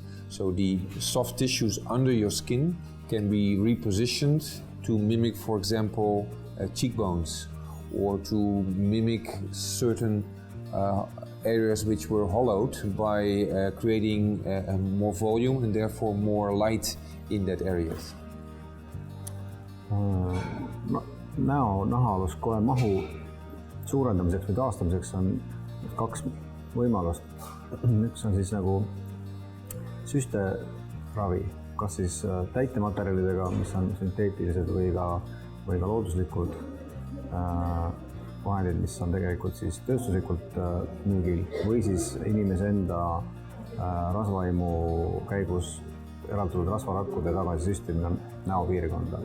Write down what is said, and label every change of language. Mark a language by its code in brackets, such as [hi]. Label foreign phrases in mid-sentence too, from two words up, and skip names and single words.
[en] So the soft tissues under your skin can be repositioned to mimic, for example, cheekbones, or to mimic certain areas which were hollowed by creating more volume and therefore more light in that areas. [et] Näo nahaaluskoe mahu suurendamiseks või taastamiseks on 2 võimalust. Üks on siis nagu süsteravi, kas siis täitematerjalidega, mis on sünteetilised või ka looduslikud vahendid, mis on tegelikult siis tööstuslikult müügil, või siis inimese enda rasvaimu käigus eraldatud rasvarakkude tagasi süstimine näopiirkonda.